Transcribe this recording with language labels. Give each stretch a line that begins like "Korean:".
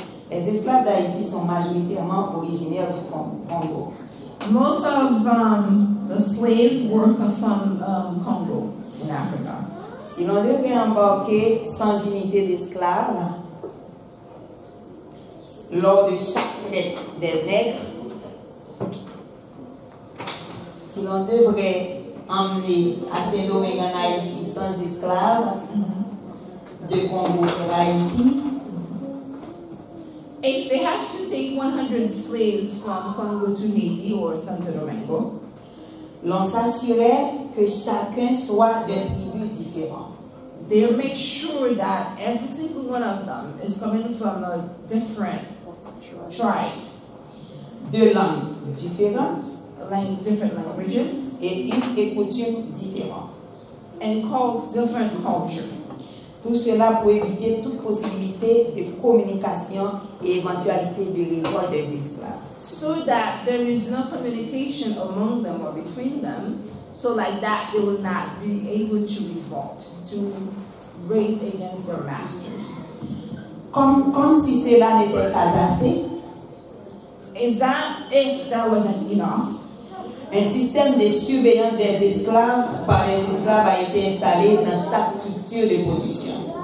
French: les esclaves d'Haïti sont majoritairement originaires du Congo.
English: most of the slave were from Congo in Africa.
French: Si l'on devait embarquer sans unité d'esclaves, lors de chaque traite des nègres, si l'on devrait emmener à Saint-Domingue en Haïti sans esclaves, de Congo vers Haïti,
English: If they have to take 100 slaves from Congo to Haiti or Santo Domingo,
French: l'on s'assurait que chacun soit de tribus différentes.
English: they make sure that every single one of them is coming from a different tribe,
French: De langues différentes
English: different languages,
French: et us et coutumes différents.
English: and different culture.
French: Tout cela pour éviter toute possibilité de communication et éventualité de révolte des esclaves.
English: So that there is no communication among them or between them, so like that they will not be able to revolt, to raise against their masters.
French: Comme si cela n'était pas assez,
English: Is that if that wasn't enough?
French: un système de surveillance des esclaves par les esclaves a été installé dans chaque structure de production.